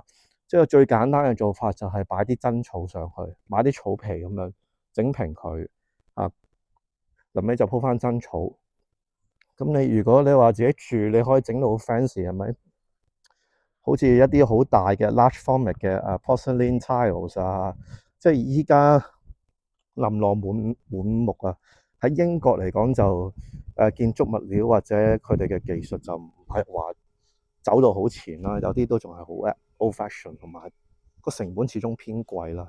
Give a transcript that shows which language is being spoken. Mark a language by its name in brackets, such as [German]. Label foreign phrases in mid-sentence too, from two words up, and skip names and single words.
[Cantonese] 即係最簡單嘅做法就係擺啲真草上去，買啲草皮咁樣整平佢啊，臨尾就鋪翻真草。咁如果你話自己住，你可以整到好 fancy 係咪？好似一啲好大嘅 [English] large format [Cantonese] 嘅 [English] porcelain tiles [Cantonese] 啊，即係依家琳琅滿目啊。喺英國嚟講就建築物料或者佢哋嘅技術就唔係話走到好前啦，有啲都仲係好 [English] old fashion， [Cantonese] 同埋個成本始終偏貴啦。